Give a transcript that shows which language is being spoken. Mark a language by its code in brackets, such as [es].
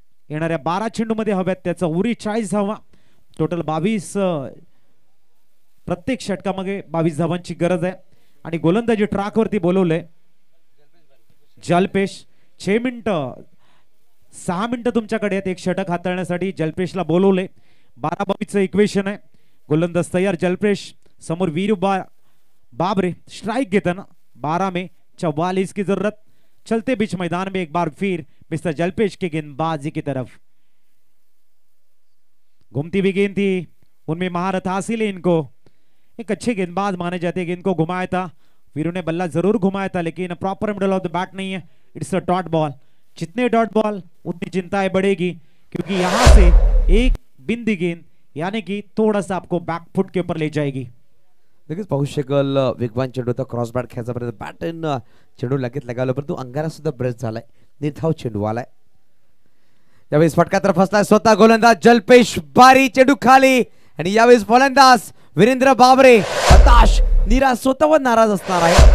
[mr] येणाऱ्या 12 चेंडू मध्ये हव्यात त्याचा उरी 40 धावा. टोटल 22 प्रत्येक षटकामागे 22 धावांची गरज आहे आणि गोलंदाजी ट्रॅकवरती बोलवलंय जलपेश. 6 मिनिटं 6 मिनिटं तुमच्याकडे आहेत एक षटक हाताळण्यासाठी. जलपेशला बोलवले. 12-22चं इक्वेशन आहे. गोलंदाज तयार जलपेश. समोर बाबरे स्ट्राइक घेताना [hi] 12 में 44 की जरूरत. चलते बीच मैदान में एक बार फिर मिस्टर जलपेश के गेंदबाजी की तरफ. घूमती हुई गेंद थी, उनमें महारत हासिल है इनको. एक अच्छे गेंदबाज माने जाते हैं. गेंद को घुमाया था, वीरू ने बल्ला जरूर घुमाया था लेकिन proper middle of the bat नहीं है. [en] It's a dot ball. [hi] जितने डॉट बॉल उतनी चिंताएं बढ़ेगी क्योंकि यहां से एक बिंदी गेंद यानी कि थोड़ा सा आपको बैक फुट के ऊपर ले जाएगी. [mr] लगेच पाहू शकाल वेगवान चेंडू होता. क्रॉस बॅट खेळायचा प्रयत्न. बॅटन चेंडू लगेच लगावला परंतु अंगारा सुद्धा ब्रेस झालाय. निर्धाव चेंडू आलाय. यावेळेस फटका तर फसलाय स्वतः गोलंदाज जलपेश बारी. चेंडू खाली आणि यावेळेस फलंदाज वीरेंद्र बाबरे हताश निराश स्वतःवर नाराज असणार आहे.